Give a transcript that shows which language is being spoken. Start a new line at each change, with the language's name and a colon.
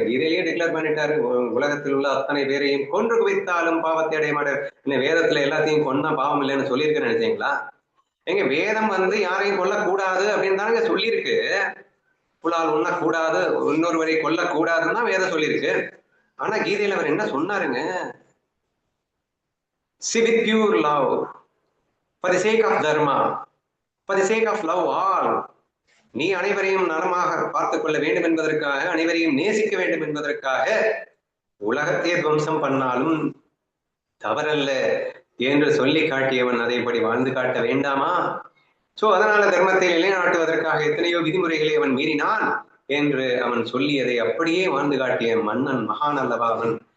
Tamil: கீதையிலேயே declare பண்ணிட்டாரு. உலகத்தில் உள்ள அத்தனை பேரையும் கொன்று குவித்தாலும் பாவத்தை அடைய மாட்டார். வேதத்துல எல்லாத்தையும் கொன்னா பாவம் இல்லைன்னு சொல்லியிருக்கேன்னு நினைச்சீங்களா? எங்க வேதம் வந்து யாரையும் கொல்லக்கூடாது அப்படின்னு தானங்க சொல்லியிருக்கு. புலால் உண்ணக்கூடாது, இன்னொருவரை கொல்லக்கூடாதுன்னு தான் வேதம் சொல்லியிருக்கு. ஆனா கீதையில அவர் என்ன சொன்னாருங்க?
English: See with pure love, for the sake of dharma, for the sake of love all.
Tamil: நீ அனைவரையும் நலமாக பார்த்துக் கொள்ள வேண்டும் என்பதற்காக, அனைவரையும் நேசிக்க வேண்டும் என்பதற்காக உலகத்தையே துவம்சம் பண்ணாலும் தவறல்ல என்று சொல்லி காட்டியவன் அதைப்படி வாழ்ந்து காட்ட வேண்டாமா? சோ அதனால தர்மத்தை நிலைநாட்டுவதற்காக எத்தனையோ விதிமுறைகளை அவன் மீறினான் என்று அவன் சொல்லியதை அப்படியே வாழ்ந்து காட்டிய மன்னன் மகான் அல்லவா அவன்.